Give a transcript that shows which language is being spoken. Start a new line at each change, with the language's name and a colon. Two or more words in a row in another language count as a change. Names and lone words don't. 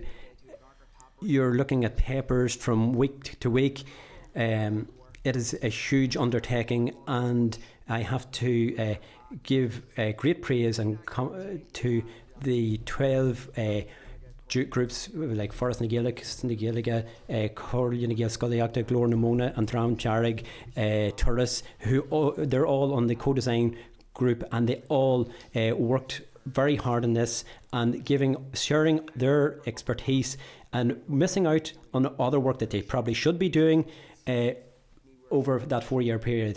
English: You're looking at papers from week to week. It is a huge undertaking, and I have to give great praise and to the 12 groups like Forest na Gaelic, na Gaeilge, Corley na Gael Scoileachta, Glór na Móna, and Dram Jarrig, Turris, they're all on the co-design group, and they all worked very hard on this and sharing their expertise and missing out on other work that they probably should be doing over that 4-year period.